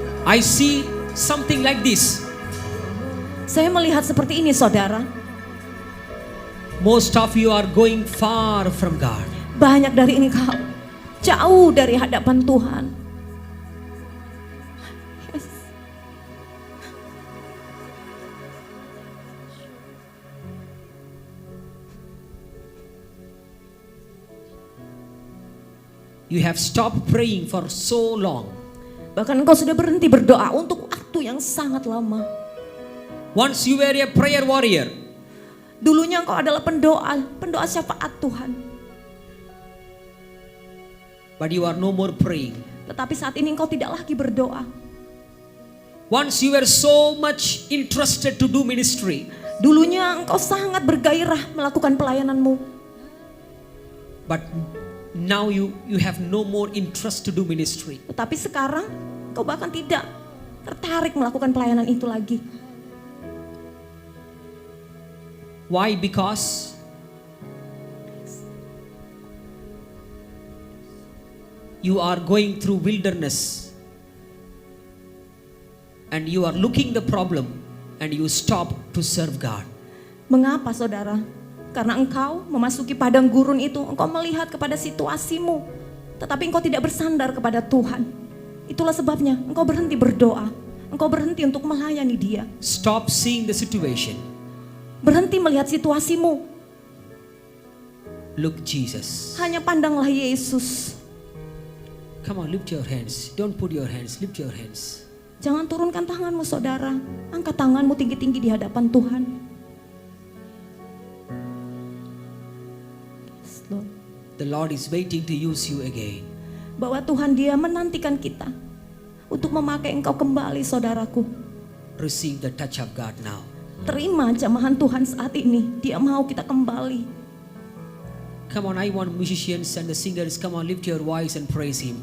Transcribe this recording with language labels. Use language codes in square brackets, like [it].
[en] I see something like this. [id] Saya melihat seperti ini saudara. [en] Most of you are going far from God. [id] Banyak dari engkau jauh dari hadapan Tuhan. [en] Yes. You have stopped praying for so long. [id] Bahkan engkau sudah berhenti berdoa untuk waktu yang sangat lama. [en] Once you were a prayer warrior. [id] Dulunya engkau adalah pendoa syafaat Tuhan. [en] But you are no more praying. [id] Tetapi saat ini engkau tidak lagi berdoa. [en] Once you were so much interested to do ministry. [id] Dulunya engkau sangat bergairah melakukan pelayananmu. [en] But now you have no more interest to do ministry. [id] Tetapi sekarang engkau bahkan tidak tertarik melakukan pelayanan itu lagi. [en] Why? Because you are going through wilderness and you are looking the problem and you stop to serve God. [id] Mengapa saudara? Karena engkau memasuki padang gurun itu, engkau melihat kepada situasimu, tetapi engkau tidak bersandar kepada Tuhan. Itulah sebabnya engkau berhenti berdoa, engkau berhenti untuk melayani Dia. [en] Stop seeing the situation. [id] Berhenti melihat situasimu, [en] Look Jesus. [id] hanya pandanglah Yesus. [en] Come on, lift your hands. Don't put your hands, lift your hands. [id] Jangan turunkan tanganmu saudara, angkat tanganmu tinggi-tinggi di hadapan Tuhan. [en] Yes, Lord. The Lord is waiting to use you again. [id] Bahwa Tuhan Dia menantikan kita untuk memakai engkau kembali saudaraku. [en] Receive the touch of God now. [id] Terima jamahan Tuhan saat ini, Dia mau kita kembali. [en] Come on, I want musicians and the singers. Come on, lift your voice and praise Him.